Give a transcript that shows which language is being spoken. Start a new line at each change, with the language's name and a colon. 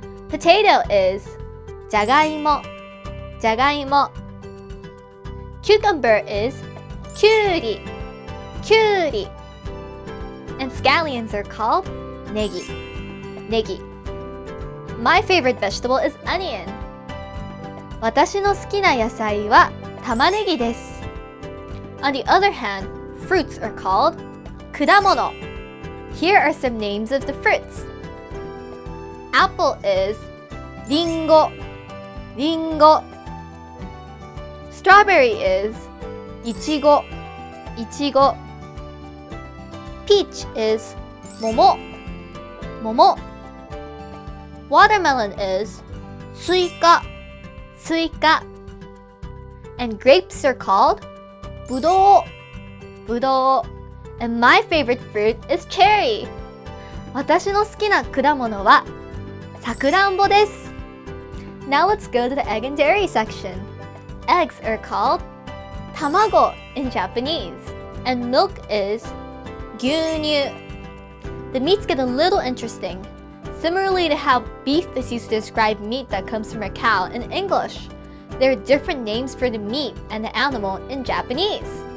English: Potato is じゃがいも jagaimo. Cucumber is きゅうり kyuri. And scallions are called ネギ negi. My favorite vegetable is onion.
Japanese: 私の好きな野菜は玉ねぎです。
English: On the other hand, fruits are called 果物. Here are some names of the fruits. Apple is りんご ringo. Strawberry is いちご ichigo. Peach is 桃 momo. Watermelon is スイカ suika. And grapes are called ぶどう budou. And my favorite fruit is cherry.
Japanese: 私の好きな果物はさくらんぼです。
English: Now let's go to the egg and dairy section. Eggs are called 卵 in Japanese. And milk is 牛乳. The meats get a little interesting. Similarly to how beef is used to describe meat that comes from a cow in English, there are different names for the meat and the animal in Japanese.